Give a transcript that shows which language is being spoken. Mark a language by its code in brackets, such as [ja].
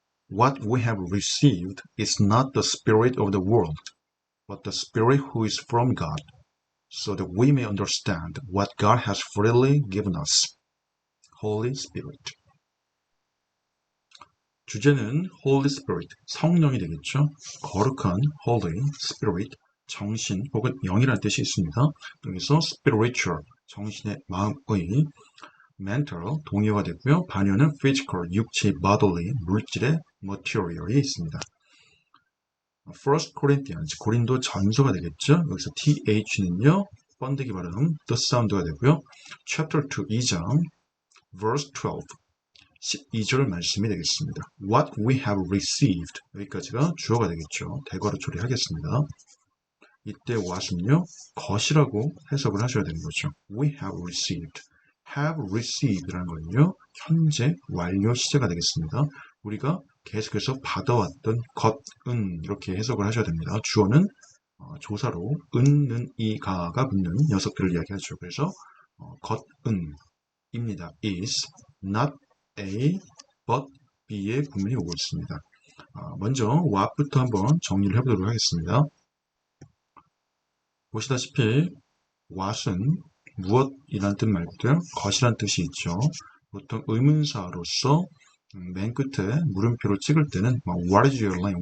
[en] What we have received is not the spirit of the world, but the Spirit who is from God, so that we may understand what God has freely given us. Holy Spirit. [ko] 주제는 Holy Spirit, 성령이 되겠죠. 거룩한 Holy Spirit, 정신 혹은 영이라는 뜻이 있습니다. 여기서 spiritual, 정신의 마음의, mental, 동의어가 되고요. 반어는 physical, 육체, bodily, 물질의 material이 있습니다. First Corinthians, 고린도 전서가 되겠죠. 여기서 TH는요, 번데기 발음, the sound가 되고요. Chapter 2, 2장, verse 12, 12절 말씀이 되겠습니다. [en] What we have received, [ko] 여기까지가 주어가 되겠죠. 대괄호 처리하겠습니다. 이때 what은요, 것이라고 해석을 하셔야 되는 거죠. [en] We have received. [ko] have received라는 거는요, 현재 완료 시제가 되겠습니다. 우리가 계속해서 받아왔던 것은 이렇게 해석을 하셔야 됩니다. 주어는 조사로 은는 이가가 붙는 녀석들을 이야기하죠. 그래서 것은입니다. is not A but B의 구문이 오고 있습니다. 먼저 what부터 한번 정리를 해보도록 하겠습니다. 보시다시피 what은 무엇이란 뜻 말고요, 것이란 뜻이 있죠. 보통 의문사로서 맨 끝에 물음표로 찍을 때는 [en] What is your name?